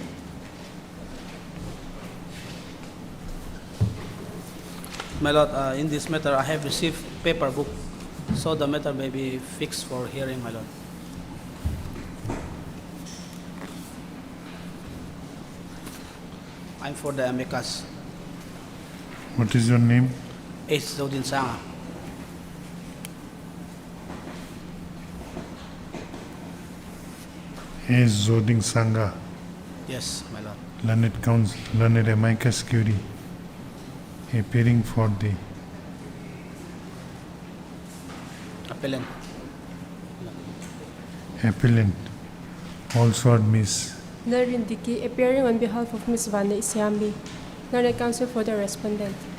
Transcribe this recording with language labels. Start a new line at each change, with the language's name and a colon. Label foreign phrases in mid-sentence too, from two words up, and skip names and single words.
English: My Lord, in this matter, I have received paper book, so the matter may be fixed for hearing, my Lord. I'm for the amicus. What is your name? H. Zodin Sanga. A. Zoding Sangha. Yes, my Lord. Learned counsel, learned
Latin: amicus curiae,
English: appearing for the Appellant. appellant. Also Miss. Narin Dicky, appearing on behalf of Ms. Vanda Isyambi, learned counsel for the respondent.